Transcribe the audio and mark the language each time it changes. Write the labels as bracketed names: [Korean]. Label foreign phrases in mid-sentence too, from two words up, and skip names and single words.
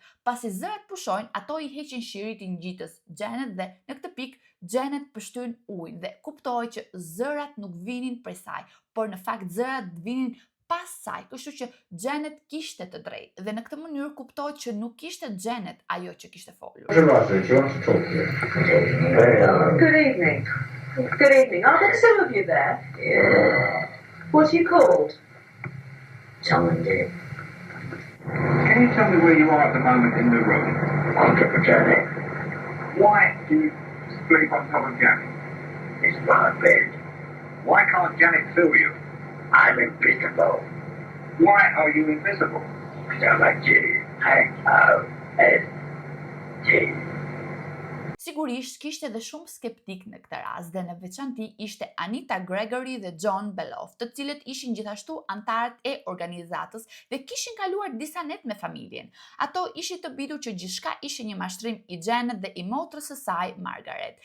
[Albanian] Pasi zërat pushojnë, ato i heqin shiritin ngjitës Janet dhe në këtë pikë Janet pështyn ujin dhe kuptoi që zërat nuk vinin prej saj, por në fakt zërat vinin pas saj, kështu që Janet kishte të drejtë dhe në këtë mënyrë kuptoi që nuk ishte Janet ajo që kishte folur. [English] Good evening. Good evening. Are there some of you there? Yeah. What are you called? Tom and Dick. Can you tell me where you are at the moment in the room? On top of Janet. Why do you sleep on top of Janet? It's my bed. Why can't Janet feel you? I'm invisible. Why are you invisible? So like G-H-O-S-T. [Albanian] Sigurisht kishte edhe shumë skeptik në këtë rast dhe në veçanti ishte Anita Gregory dhe John Beloff, të cilët ishin gjithashtu antarët e organizatës dhe kishin kaluar disa net me familjen. Ato ishin të bindur që gjithçka ishte një mashtrim i Janet dhe i motrës së saj, Margaret.